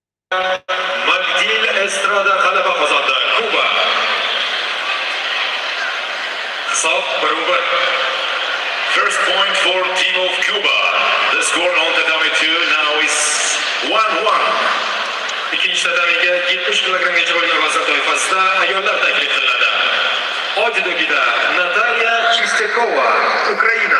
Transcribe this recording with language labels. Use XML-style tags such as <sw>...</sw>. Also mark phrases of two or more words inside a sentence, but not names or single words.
<uz>Mundial Estrada g'alaba qozondi. Kuba. Hisob 1-1.</uz> <en>First point for team of Cuba. The score on tatami 2 now is 1-1.</en> <uz>İkinci tatamiga 70 kilogramgacha bo'lgan vazn toifasida ayollar taklif qilinadi. Judogida Natalya Chistякова, Ukraina.</uz>